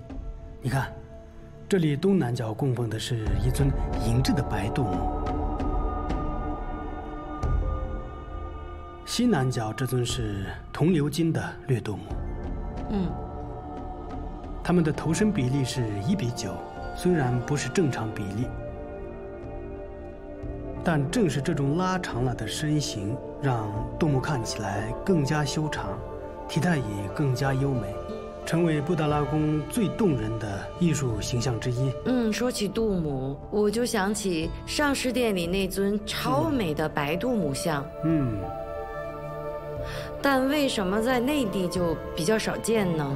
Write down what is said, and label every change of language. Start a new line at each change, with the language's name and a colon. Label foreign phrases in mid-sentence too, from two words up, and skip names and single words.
Chinese: 你看，這裡東南角供奉的是一尊銀質的白度母，西南角這尊是銅鎏金的綠度母。它們的頭身比例是1:9，雖然不是正常比例，但正是這種拉長了的身形，讓度母看起來更加修長，體態也更加優美，成為布達拉宮最動人的藝術形象之一。說起度母，我就想起上師殿裡那尊超美的白度母像。但為什麼在內地就比較少見呢？